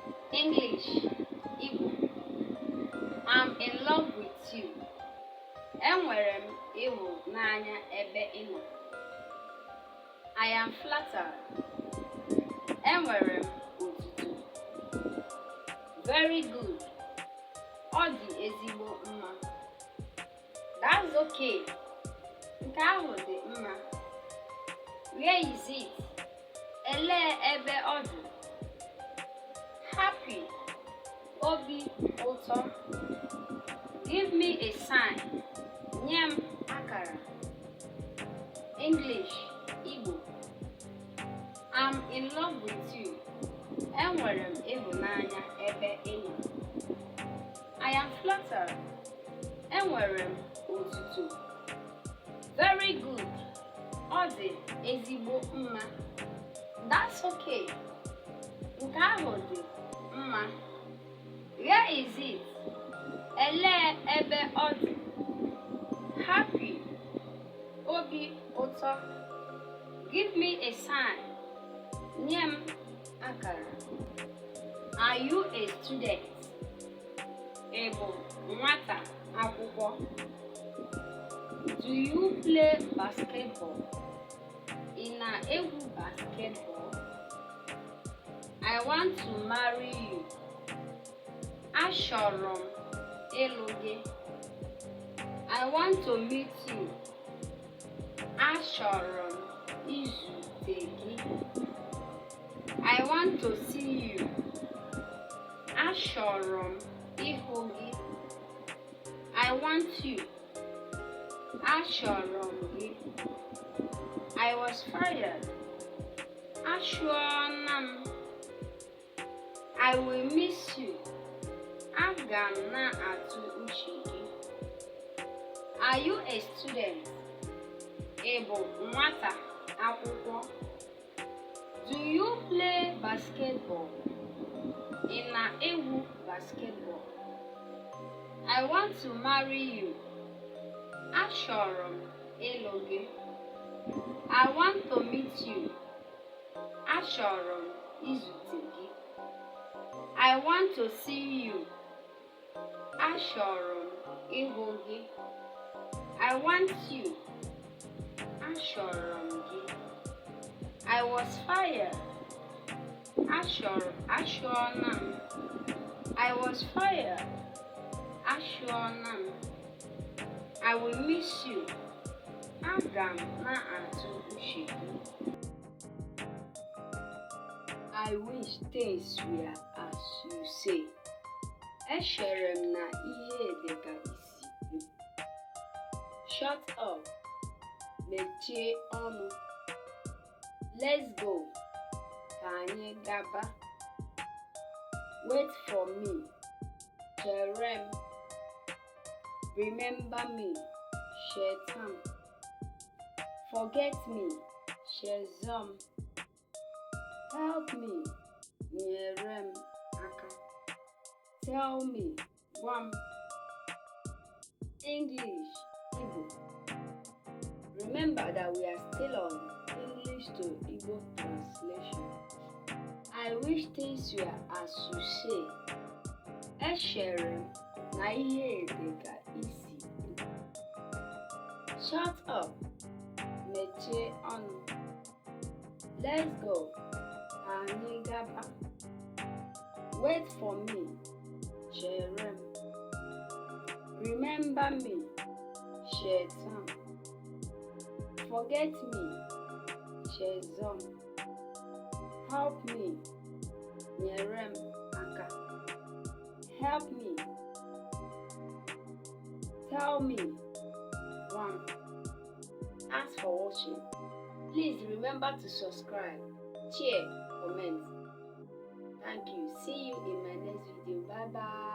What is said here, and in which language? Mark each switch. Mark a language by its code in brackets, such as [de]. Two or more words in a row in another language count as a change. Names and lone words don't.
[en] English, Igbo. I'm in love with you. [ig] Enwere m ịhụnanya ebe ị nọ. [en] I am flattered. [ig] Enwere m otuto. [en] Very good. [ig] Ọ dị ezigbo mma. [en] That's okay. [ig] Nke ahụ dị mma. [en] Where is it? [ig] Elee ebe ọ dị? Happy. Obi ụtọ. [en] Give me a sign. [ig] Nye m akara. [en] English, Igbo. I'm in love with you. [ig] Enwere m ịhụnanya ebe ị nọ. [en] I am flattered. [ig] Enwere m otuto. [en] Very good. [ig] Ọ dị ezigbo mma. [en] That's okay. [ig] Nke ahụ dị mma. [en] Where is it? [ig] Elee ebe ọ dị? Happy. Obi ụtọ. [en] Give me a sign. [ig] Nye m akara. [en] Are you a student? [ig] Ị bụ nwata akwụkwọ? [en] Do you play basketball? [ig] Ị na-egwu basketball? [en] I want to marry you. [ig] Achọrọ m ịlụ gị. [en] I want to meet you. [ig] Achọrọ m izute gị. [en] I want to see you. [ig] Achọrọ m ịhụ gị. [en] I want you. [ig] Achọrọ m gị. [en] I was fired. [ig] Achụọna m. [en] I will miss you. [ig] Aga m na-atụ uche gị. [en] Are you a student? [ig] Ị bụ nwata akwụkwọ? [en] Do you play basketball? [ig] Ị na-egwu basketball? [en] I want to marry you. [ig] Achọrọ m ịlụ gị. [en] I want to meet you. [ig] Achọrọ m izute gị. [en] I want to see you. [ig] Achọrọ m ịhụ gị. [en] I want you. [ig] Achọrọ m gị. [en] I was fired. [ig] Achụọna m. [en] I was fired. [ig] Achụọna m. [en] I will miss you. [ig] Aga m na-atụ uche gị. [en] I wish things were as you say. [ig] Echere m na ihe dị ka isi gị. [en] Shut up. [ig] Mechie ọnụ. [en] Let's go. [ig] Ka anyị gaba. [en] Wait for me. [ig] Chere m. [en] Remember me. [ig] Cheta m. [en] Forget me. [ig] Chezọ m. [en] Help me. [ig] Nyere m aka. [en] Tell me. [ig] Gwa m. [en] English, Igbo. Remember that we are still on English to Igbo translation. I wish things were as you say. [ig] Echere m na ihe dị ka isi gị. [en] Shut up. [ig] Mechie ọnụ. [en] Let's go. [ig] Ka anyị gaba. [en] Wait for me. [ig] Chere m. [en] Remember me. [ig] Cheta m. [en] Forget me. [ig] Chezọ m. [en] Help me. [ig] Nyere m aka. [en] Help me. Tell me. One. Thanks for watching. Please remember to subscribe, share, comment. Thank you. See you in my next video.